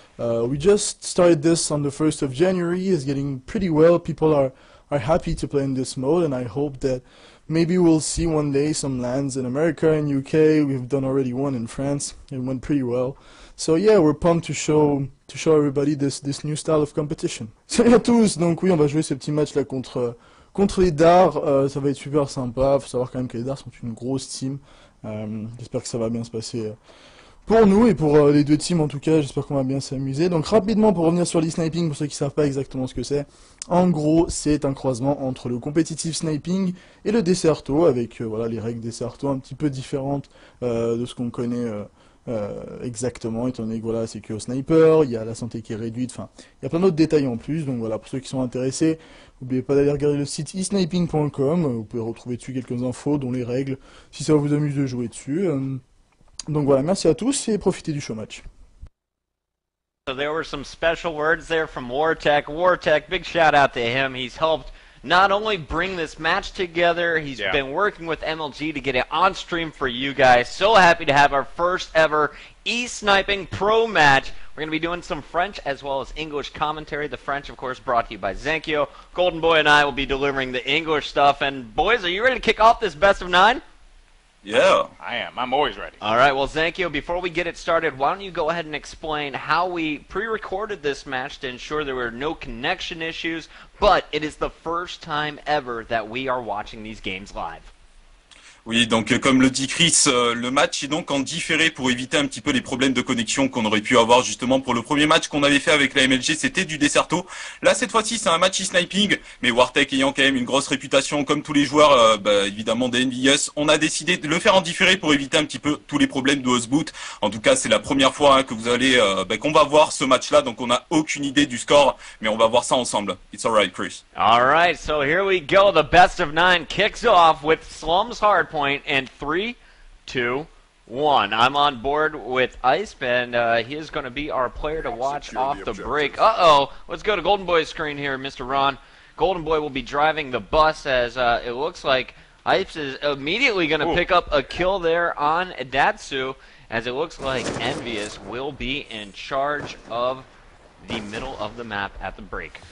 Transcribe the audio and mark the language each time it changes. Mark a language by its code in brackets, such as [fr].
[en] We just started this on the 1st of January. It's getting pretty well. People are happy to play in this mode, and I hope that maybe we'll see one day some LANs in America and UK. We've done already one in France. It went pretty well. So yeah, we're pumped to show everybody this new style of competition. [fr] Salut à tous. Donc oui, on va jouer ce petit match là contre les Dar. Ça va être super sympa. Faut savoir quand même que les Dar sont une grosse team. J'espère que ça va bien se passer pour nous et pour les deux teams en tout cas. J'espère qu'on va bien s'amuser. Donc rapidement pour revenir sur l'e-sniping, pour ceux qui ne savent pas exactement ce que c'est. En gros, c'est un croisement entre le competitive sniping et le Dtsuu avec voilà, les règles Dtsuu un petit peu différentes de ce qu'on connaît exactement, étant donné que voilà, c'est que au sniper, il y a la santé qui est réduite, enfin, il y a plein d'autres détails en plus. Donc voilà, pour ceux qui sont intéressés, n'oubliez pas d'aller regarder le site esniping.com, vous pouvez retrouver dessus quelques infos, dont les règles, si ça vous amuse de jouer dessus. Donc voilà, merci à tous et profitez du show match. [en] So there were some special words there from WaRTeK. WaRTeK, big shout out to him. He's helped not only bring this match together, he's been working with MLG to get it on stream for you guys. So happy to have our first ever e-sniping pro match. We're going to be doing some French as well as English commentary. The French, of course, brought to you by Zankyo. Golden Boy and I will be delivering the English stuff. And boys, are you ready to kick off this best of 9? Yeah. I am. I'm always ready. All right, well, Zankyo, before we get it started, why don't you go ahead and explain how we pre-recorded this match to ensure there were no connection issues, but it is the first time ever that we are watching these games live. [fr] Oui, donc comme le dit Chris, le match est donc en différé pour éviter un petit peu les problèmes de connexion qu'on aurait pu avoir justement pour le premier match qu'on avait fait avec la MLG, c'était du Desserto. Là, cette fois-ci, c'est un match e-sniping, mais WaRTeK ayant quand même une grosse réputation comme tous les joueurs, évidemment des EnvyUs, on a décidé de le faire en différé pour éviter un petit peu tous les problèmes de host boot. En tout cas, c'est la première fois que vous allez, qu'on va voir ce match-là, donc on n'a aucune idée du score, mais on va voir ça ensemble. [en] It's alright, Chris. Alright, so here we go. The best of 9 kicks off with Slum's Hardpoint in 3, 2, 1. I'm on board with Hyspe, and he is going to be our player to watch off the break. Uh-oh, let's go to Golden Boy's screen here, Mr. Ron. Golden Boy will be driving the bus as it looks like Hyspe is immediately going to pick up a kill there on Dtsuu, as it looks like EnvyUs will be in charge of the middle of the map at the break.